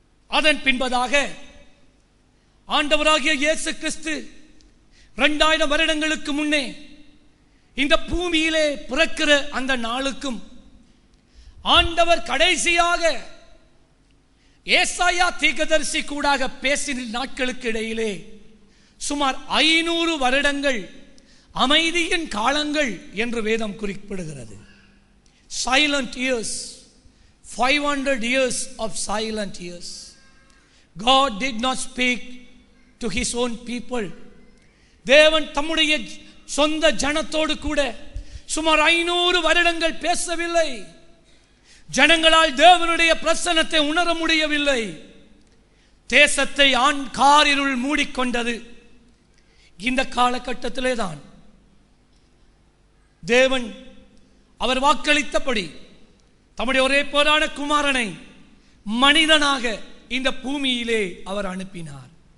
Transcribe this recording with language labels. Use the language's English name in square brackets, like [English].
[Tamil] அதன் பின்பதாக ஆண்டவராகிய இயேசு கிறிஸ்து 2000 வருடங்களுக்கு முன்னே இந்த பூமியிலே பிறக்கிற அந்த நாளுக்கும் ஆண்டவர் கடைசியாக ஏசாயா தீர்க்கதரிசி கூடாக பேசின நாட்களுக்கு இடையிலே சுமார் 500 வருடங்கள் அமைதியின் காலங்கள் என்று வேதம் குறிப்பிடுகிறது. [English] Silent years, 500 years of silent years. God did not speak to his own people. [Tamil] தேவன் தம்முடைய சொந்த ஜனத்தோடு கூட சுமார் 500 வருடங்கள் பேசவில்லை. ஜனங்களால் தேவனுடைய பிரசன்னத்தை உணர முடியவில்லை. தேசத்தை காரிருள் மூடிக்கொண்டது. இந்த காலகட்டத்திலே தான் தேவன் அவர் வாக்களித்தபடி தம்முடைய ஒரே பேரான குமாரனை மனிதனாக இந்த பூமியிலே அவர் அனுப்பினார்.